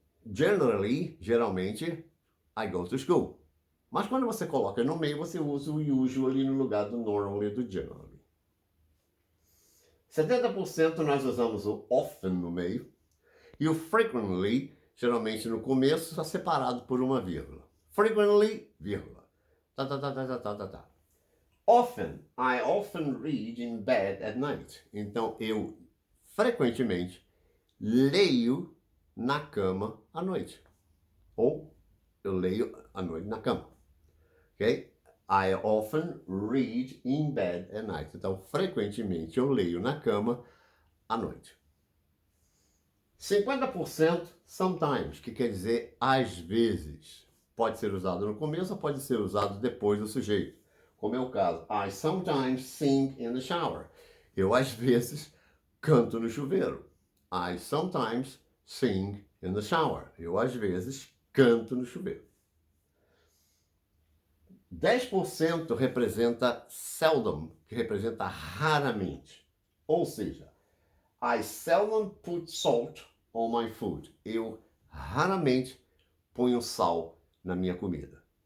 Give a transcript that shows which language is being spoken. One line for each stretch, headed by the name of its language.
English: Generally, geralmente, I go to school.
Portuguese: Mas quando você coloca no meio, você usa o usually no lugar do normally e do generally. 70% nós usamos o often no meio e o frequently, geralmente no começo, está separado por uma vírgula. Frequently, vírgula. Tá.
English: Often, I often read in bed at night.
Portuguese: Então, eu frequentemente leio na cama à noite. Ou eu leio à noite na cama. Ok?
English: I often read in bed at night.
Portuguese: Então, frequentemente eu leio na cama à noite. 50% sometimes, que quer dizer às vezes. Pode ser usado no começo ou pode ser usado depois do sujeito. Como é o caso.
English: I sometimes sing in the shower.
Portuguese: Eu às vezes canto no chuveiro.
English: I sometimes sing in the shower.
Portuguese: Eu às vezes canto no chuveiro. 10% representa seldom, que representa raramente. Ou seja,
English: I seldom put salt on my food.
Portuguese: Eu raramente ponho sal na minha comida.